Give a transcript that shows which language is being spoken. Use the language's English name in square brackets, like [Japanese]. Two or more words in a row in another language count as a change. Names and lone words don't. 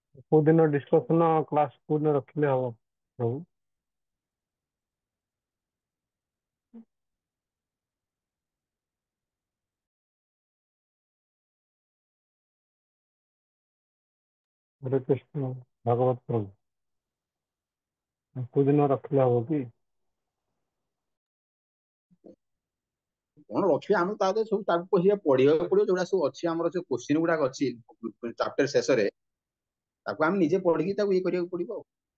[Odia] କୋଉ ଦିନ [English] discussion class [Odia] କୋଉ ଦିନ ରଖିଲେ ହବ ପ୍ରଭୁ? हरे कृष्ण भागवत प्रभु, କୋଉ ଦିନ ରଖିଲେ ହବ କି? କଣ ରଖିବେ ଆମେ ତା ଦେହରେ ସବୁ ତାକୁ ପଢିବାକୁ ପଡିବ ଯୋଉଟା ସବୁ ଅଛି ଆମର ଯୋଉ କୋଶ୍ଚିନ୍ ଗୁଡାକ ଅଛି ଚାପ୍ଟର ଶେଷରେ ତାକୁ ଆମେ ନିଜେ ପଢିକି ତାକୁ ଇଏ କରିବାକୁ ପଡିବ ଆଉ।